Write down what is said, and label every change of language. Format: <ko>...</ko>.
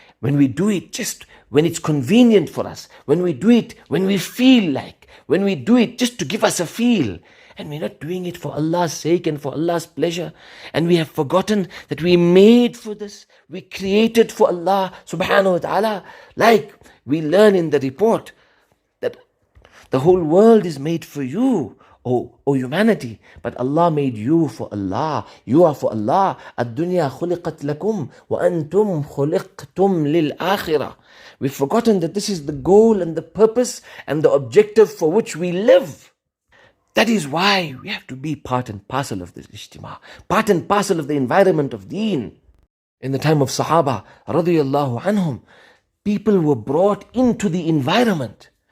<en>When we do it just when it's convenient for us, when we do it when we feel like, when we do it just to give us a feel, and we're not doing it for Allah's sake and for Allah's pleasure, and we have forgotten that we made for this, we created for Allah subhanahu wa ta'ala. Like we learn in the report that the whole world is made for you, O humanity, but Allah made you for Allah. You are for Allah.</en> <ar>الدنيا خلقت لكم وأنتم خلقتم للآخرة.</ar> <en>We've forgotten that this is the goal and the purpose and the objective for which we live. That is why we have to be part and parcel of this ijtima, part and parcel of the environment of deen. In the time of Sahaba, radiyallahu anhum, people were brought into the environment.</en>